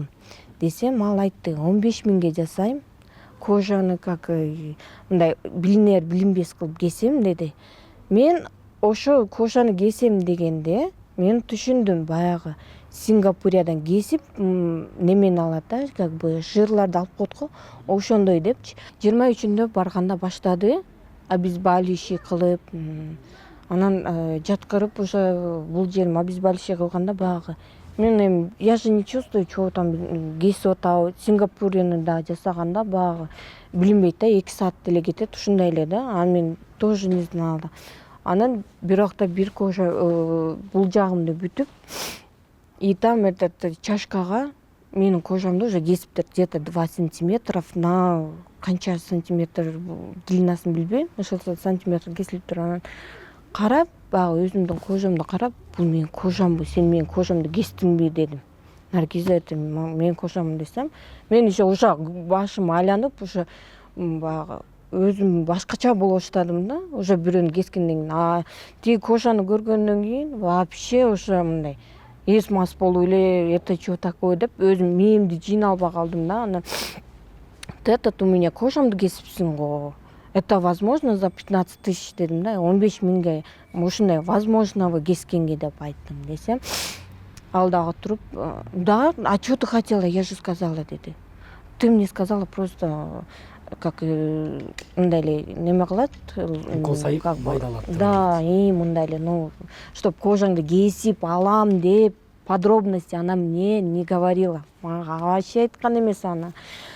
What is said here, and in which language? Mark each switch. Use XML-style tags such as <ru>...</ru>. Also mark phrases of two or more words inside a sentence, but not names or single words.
<ky>Десем, ал айтты, 15 миңге жасайм. Кожаны как мындай билинер билинбес кылып кесем деди. Мен ошо кожаны кесем дегенде мен түшүндүм, баягы Сингапуриядан кесип немени алат да,</ky> <ru>как бы</ru> <ky>жырларды алып коет го, ошондой депчи. 23-үндө барганда баштады, обезболивающий кылып, анан жаткырып ошо бул жерим обезболивающий кылганда баягы мен</ky> <ru>я же не чувствую, чего там</ru> <ky>кесип атабы. Сингапурияны да жасаганда баягы билинбейт да, 2 саат эле кетет, ушундай эле да. Анан мен</ky> <ru>тоже не знала.</ru> <ky>Анан бирокта бир кожа бул жагымды бүтүп,</ky> <ru>и там этот</ru> <ky>чашкага менин кожамды уже кесиптир,</ky> <ru>где-то 2 сантиметров на</ru> <ky>канча сантиметр длинасын билбейм, ошол сантиметр кесилиптир. Анан карап, баягы өзүмдүн кожамды карап, бул менин кожамбы, сен менин кожамды кестиңби дедим. Наргиза, это менин кожам десем, мен</ky> <ru>еще уже</ru> <ky>башым айланып, уже баягы өзүм башкача боло баштадым да, уже бирөөнү кескенден кийин. Тиги кожаны көргөндөн кийин</ky> <ru>вообще уже</ru> <ky>мындай эс мас болуп эле,</ky> <ru>это что такое</ru> <ky>деп өзүм мээримди жыйна албай калдым да. Анан</ky> <ru>этот у меня</ru> <ky>кожамды кесипсиң го.</ky> <ru>Это возможно за 15 тысяч</ru> <ky>дедим да, 15 миңге ушундай возможного кескенге деп айттым десем, ал дагы туруп, да,</ky> <ru>а что ты хотела, я же сказала деди. Ты мне сказала просто как</ru> <ky>мындай эле неме кылат, укол сайып байдалат.</ky> <ru>Да,</ru> <ky>мындай эле,</ky> <ru>ну, чтоб</ru> <ky>кожаңды кесип алам деп</ky> <ru>подробности она мне не говорила.</ru> <ky>Мага вообще айткан эмес аны.</ky>